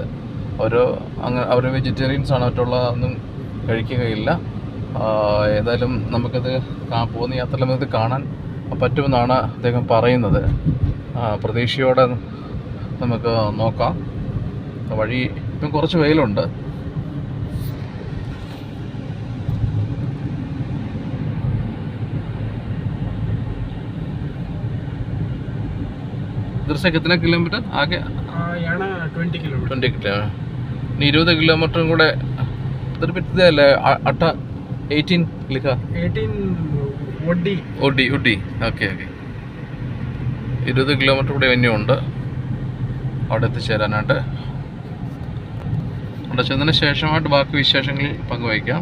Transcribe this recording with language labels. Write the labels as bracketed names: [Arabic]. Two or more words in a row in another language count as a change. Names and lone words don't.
[Malayalam] അവർ വെജിറ്റേറിയൻസാണ്, മറ്റുള്ള ഒന്നും കഴിക്കുകയില്ല. ഏതായാലും നമുക്കത് പോകുന്ന യാത്രയിൽ നമുക്കത് കാണാൻ പറ്റുമെന്നാണ് അദ്ദേഹം പറയുന്നത്. പ്രതീക്ഷയോടെ നമുക്ക് നോക്കാം. വഴി ഇപ്പം കുറച്ച് വെയിലുണ്ട്. [Hindi] इधर से कितना किलोमीटर आगे? यहाँ 20 किलोमीटर। [Malayalam] 20 किलोमीटर. 20 കിലോമീറ്ററും കൂടെ ഇതൊരു പറ്റിയതല്ലേ? [Hindi] 18 लिखा [Malayalam] 18 ഒഡി. ഓക്കെ. 20 കിലോമീറ്റർ കൂടെ ഇനിയുണ്ട് അവിടെ എത്തിച്ചേരാനായിട്ട്. അവിടെ ചെന്നതിന് ശേഷമായിട്ട് ബാക്കി വിശേഷങ്ങൾ പങ്കുവയ്ക്കാം.